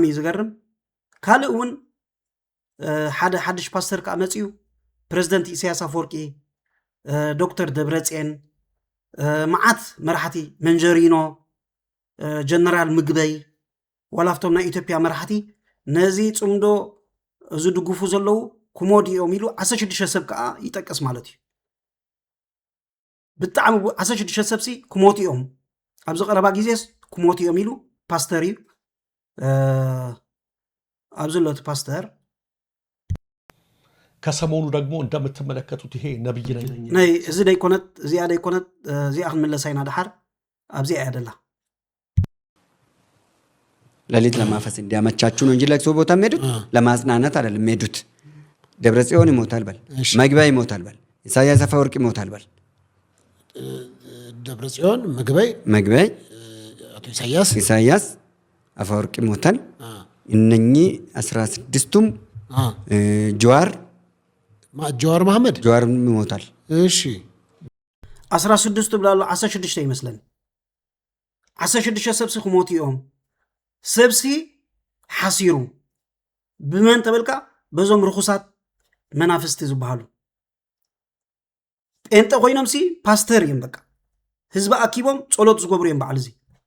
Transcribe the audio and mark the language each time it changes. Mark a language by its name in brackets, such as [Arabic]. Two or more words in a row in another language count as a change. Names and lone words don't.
[Tigrinya] ዝገርም ካልእ እውን ሓደ ሓድሽ ፓስተር ከዓ መፅዩ ፕሬዝደንት ኢሳያስ አፈወርቂ ዶክተር ደብረጽዮን መዓት መራሕቲ መንጀሪኖ ጀነራል ምግበይ ወላፍቶም ናይ ኢትዮጵያ መራሕቲ ነዚ ጽምዶ እዚ ድጉፉ ዘለዉ ኩሞዲኦም ኢሉ 16 ሰብ ከዓ ይጠቀስ ማለት እዩ ብጣዕሚ 16 ሰብሲ ኩሞቲኦም ኣብዚ ቀረባ ግዜስ ኩሞቲኦም ኢሉ ፓስተር እዩ ኣብዚ ሎት ፓስተር [Amharic] ከሰሞኑ ደግሞ እንደምትመለከቱት ይሄ ነብይ [Tigrinya] ነይ እዚ ደይኮነት እዚኣ ደይኮነት እዚኣ ክንመለሳይና ድሓር ኣብዚ ያደላ [Amharic] ለሊት ለማፈስ እንዲያመቻቹ ነው እንጂ ለቅሶ ቦታ የሚሄዱት ለማጽናናት አይደለም የሚሄዱት። ደብረጽዮን ይሞታል በል፣ መግቢያ ይሞታል በል፣ ኢሳያስ አፈወርቂ ይሞታል በል፣ ደብረጽዮን ምግበይ አቶ ኢሳያስ አፈወርቂ ሞታል። እነኚህ 16ቱም ጀዋር መሐመድ ሞታል። እሺ [Tigrinya] 16 ብላሉ 16 ይመስለን 16 ሰብሲ ክሞት እዮም ሰብሲ ሓሲሩ ብመን ተበልካ በዞም ርኩሳት መናፍስቲ ዝበሃሉ ጴንጠ ኮይኖምሲ ፓስተር እዮም በቃ ህዝቢ ኣኪቦም ጸሎት ዝገብሩ እዮም በዓል እዚ